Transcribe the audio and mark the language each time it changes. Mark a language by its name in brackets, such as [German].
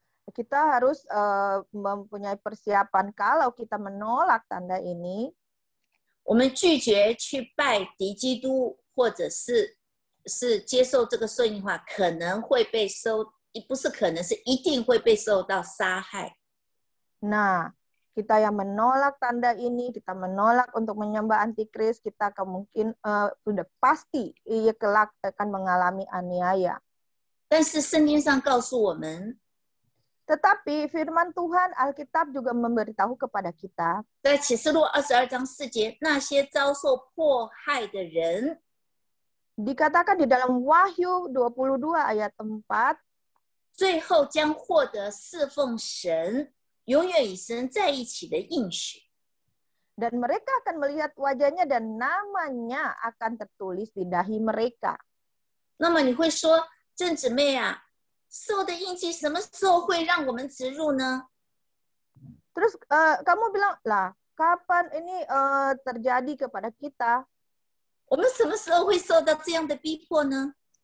[Indonesian] Kita harus mempunyai persiapan kalau kita menolak tanda ini. [Chinese] 我们拒绝去拜敌基督，或者是接受这个受印的话，可能会被不是可能，是一定会被受到杀害。 [Indonesian] Nah, kita yang menolak tanda ini, kita menolak untuk menyembah antikris, kita kemungkinan sudah pasti ia kelak akan mengalami aniaya. [Chinese] 但是圣经上告诉我们， [Indonesian] Tetapi firman Tuhan Alkitab juga memberitahu kepada kita [Chinese] 在启示录22章4节，那些遭受迫害的人， [Indonesian] dikatakan di dalam Wahyu 22 ayat 4, [Chinese] 最后将获得侍奉神、永远与神在一起的应许。 [Indonesian] dan mereka akan melihat wajahnya dan namanya akan tertulis di dahi mereka. [Chinese] 那么你会说，郑姊妹啊，受的印记什么时候会让我们植入呢？ [Indonesian] Terus kamu bilang, lah kapan ini terjadi kepada kita? [Chinese] 我们什么时候会受到这样的逼迫呢？